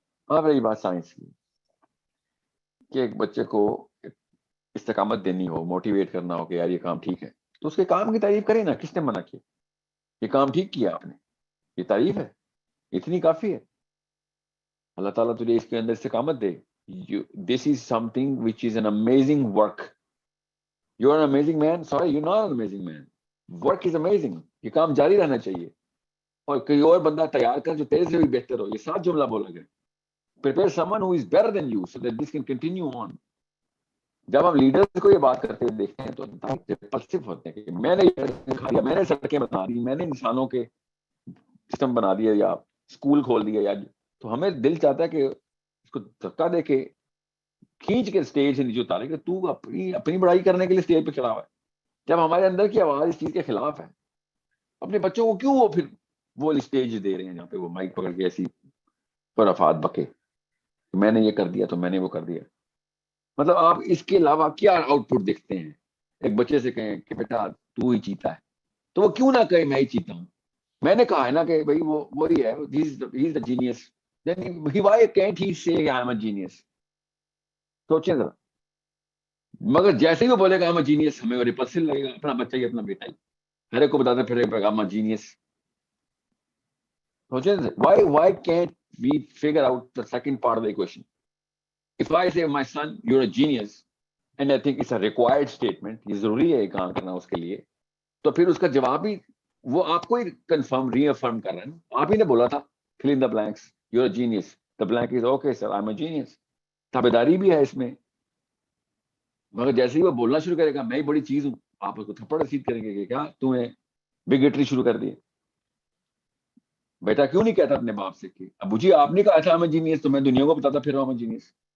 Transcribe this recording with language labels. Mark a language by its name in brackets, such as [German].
[Urdu] اب رہی بات سائنس کی کہ ایک بچے کو استقامت دینی ہو، موٹیویٹ کرنا ہو کہ یار یہ کام ٹھیک ہے، تو اس کے کام کی تعریف کریں نا. کس نے منع کیا؟ یہ کام ٹھیک کیا آپ نے، یہ تعریف ہے، اتنی کافی ہے. اللہ تعالیٰ تجھے اس کے اندر استقامت دے. [English] This is something which is an amazing work. You're an amazing man. Sorry, you're not an amazing man. Work is amazing. [Urdu] یہ کام جاری رہنا چاہیے, اور کوئی اور بندہ تیار کر جو تیرے سے بھی بہتر ہو. یہ 7 جملہ بولا گیا. [English] Prepare someone who is better than you so that this can continue on. [Urdu] جب ہم لیڈرز کو یہ بات کرتے ہوئے دیکھتے ہیں تو ریپلسیو ہوتے ہیں کہ میں نے یہ دکھا دیا, میں نے سڑکیں بنا دی, میں نے انسانوں کے سسٹم بنا دیا یا اسکول کھول دیا, یا تو ہمیں دل چاہتا ہے کہ اس کو دھکا دے کے کھینچ کے اسٹیج سے نیچے اتارے کہ تو اپنی بڑائی کرنے کے لیے اسٹیج پہ چڑھا ہوا ہے. جب ہمارے اندر کی آواز اس چیز کے خلاف ہے, اپنے بچوں کو کیوں وہ پھر وہ اسٹیج دے رہے ہیں جہاں پہ وہ مائک پکڑ کے ایسی خرافات بکے, میں نے یہ کر دیا تو میں نے وہ کر دیا. مطلب آپ اس کے علاوہ کیا آؤٹ پٹ دیکھتے ہیں؟ ایک بچے سے کہیں کہ بیٹا تو ہی چیتا ہے, تو وہ کیوں نہ کہے میں ہی چیتا ہوں. میں نے کہا ہے نا کہ بھائی وہ وہی ہے, [English] he is the genius. Then why can't he say I am a genius? [Urdu] سوچیں ذرا. مگر جیسے ہی وہ بولے گا [English] I'm a genius, [Urdu] ہمیں وہ ریپلسل لگے گا. اپنا بچہ ہی اپنا بیٹا ہی ہر ایک کو بتاتے پھر I'm a genius. سوچیں [English] why can't we figure out the second part of the equation? If I say my son you're a genius and I think it's a required statement, [Urdu] یہ ضروری ہے کام کرنا اس کے لیے, تو پھر اس کا جواب بھی وہ آپ کو ہی کنفرم ری افرم کر رہے ہیں. آپ ہی نے بولا تھا [English] fill in the blanks, you're a genius. The blank is okay sir, I'm a genius. [Urdu] تابعداری بھی ہے اس میں. مگر جیسے ہی وہ بولنا شروع کرے گا میں ہی بڑی چیز ہوں, آپ اس کو تھپڑ رسید کریں گے کہ کیا تم نے بگیٹری شروع کر دی. بیٹا کیوں نہیں کہتا اپنے باپ سے کہ ابو جی آپ نے کہا تھا [English] I'm a genius, [Urdu] تو میں دنیا کو بتاتا پھر I'm a genius.